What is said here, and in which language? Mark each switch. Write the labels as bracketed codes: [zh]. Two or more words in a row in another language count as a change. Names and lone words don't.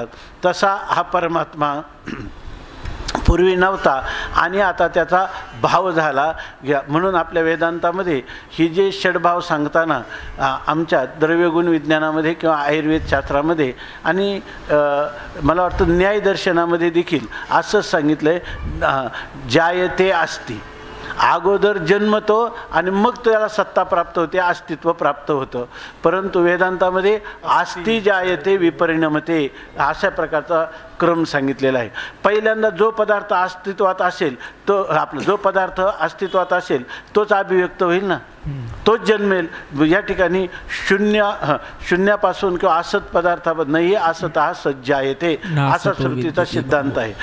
[mr] तसा हा परमात्मा पूर्वी नव्हता आणि आता त्याचा भाव झाला. म्हणून आपल्या वेदांतामध्ये ही जे षडभाव सांगताना आमच्या द्रव्यगुण विज्ञानामध्ये किंवा आयुर्वेद शास्त्रामध्ये आणि मला वाटतं न्यायदर्शनामध्ये देखील असंच सांगितलं आहे, [sa] जायते अस्ति. [mr] अगोदर जन्मतो आणि मग त्याला सत्ता प्राप्त होते, अस्तित्व प्राप्त होतं. परंतु वेदांतामध्ये [sa] अस्ति जायते विपरिणमते [mr] अशा प्रकारचा क्रम सांगितलेला आहे. पहिल्यांदा जो पदार्थ अस्तित्वात असेल तो आपला जो पदार्थ अस्तित्वात असेल तोच अभिव्यक्त होईल ना, तोच जन्मेल. या ठिकाणी शून्यापासून किंवा असत पदार्थापासून नाही असत हा सज्जा येते असा श्रुतीचा सिद्धांत आहे.